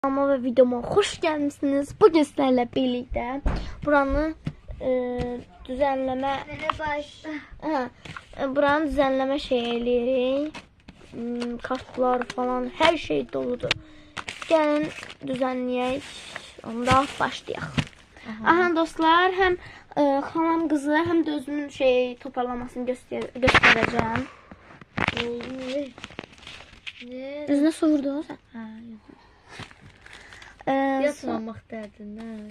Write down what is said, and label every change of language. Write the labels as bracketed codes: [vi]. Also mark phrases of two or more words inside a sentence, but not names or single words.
[tr] Kanalıma ve videoma hoş gelmişsiniz. Bugün sizlerle birlikte buranı düzenleme buranı düzenleme şeyleri, kartlar falan her şey doludur. [az] Gelin düzenleyək. Onda başlayaq. [tr] Aha dostlar, hem xalam qızı hem de özümün toparlamasını göstereceğim. [az] Üzünə su vurdu o sən? Yatmamaq dərdindən.